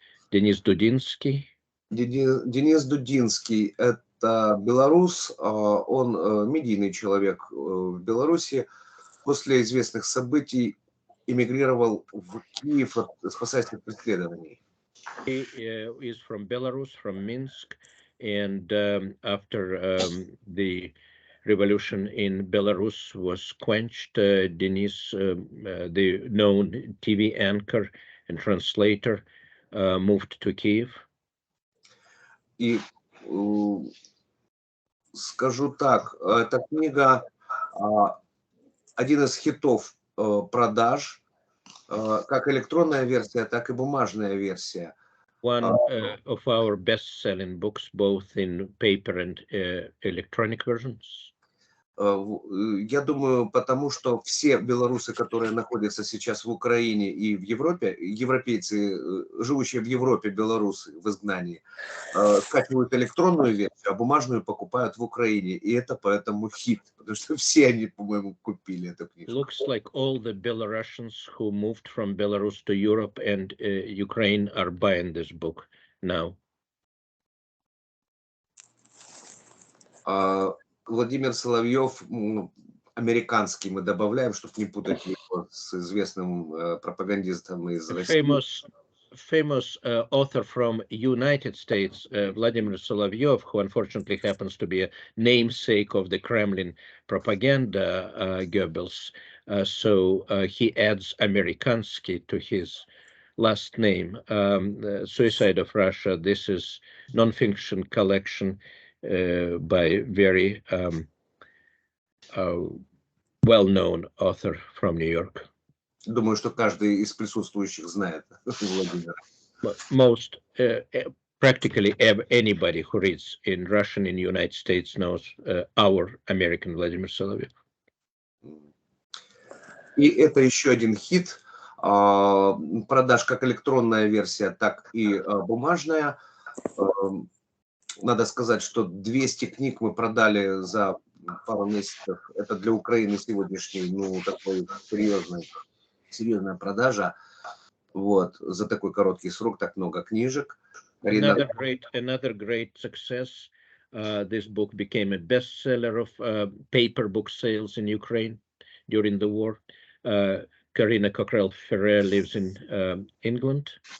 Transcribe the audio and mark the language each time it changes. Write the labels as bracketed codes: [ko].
[ru] Денис Дудинский. Денис Дудинский – это белорус, он медийный человек в Беларуси. После известных событий эмигрировал в Киев, спасаясь от преследований. [en] He is from Belarus, from Minsk, and after the revolution in Belarus was quenched, Denis, the known TV anchor and translator, moved to Kyiv. [ru] И скажу так, эта книга один из хитов продаж, как электронная версия, так и бумажная версия. [en] One of our best-selling books, both in paper and electronic versions. [ru] Я думаю, потому что все белорусы, которые находятся сейчас в Украине и в Европе, европейцы, живущие в Европе, белорусы в изгнании, скачивают электронную версию, а бумажную покупают в Украине. И это поэтому хит, потому что все они, по-моему, купили эту книжку. [en] Looks like all the Belarusians who moved from Belarus to Europe and Ukraine are buying this book now. [ru] Владимир Соловьев, американский, мы добавляем, чтобы не путать его с известным пропагандистом из России. [en] Famous author from United States, Vladimir Solovyov, who unfortunately happens to be a namesake of the Kremlin propaganda, Goebbels. So he adds Amerikansky to his last name. Suicide of Russia. This is non-fiction collection by very well-known author from New York. [ru] Думаю, что каждый из присутствующих знает Владимира. [en] Most, practically anybody who reads in Russian in the United States knows our American Vladimir Solovyov. [ru] И это еще один хит. Продаж как электронная версия, так и бумажная. Надо сказать, что 200 книг мы продали за пару месяцев. Это для Украины сегодняшний, ну, такой серьезная продажа. Вот, за такой короткий срок так много книжек. [en] Another great success. This book became a bestseller of paper book sales in Ukraine during the war. Karina Cockrell-Ferrer lives in England.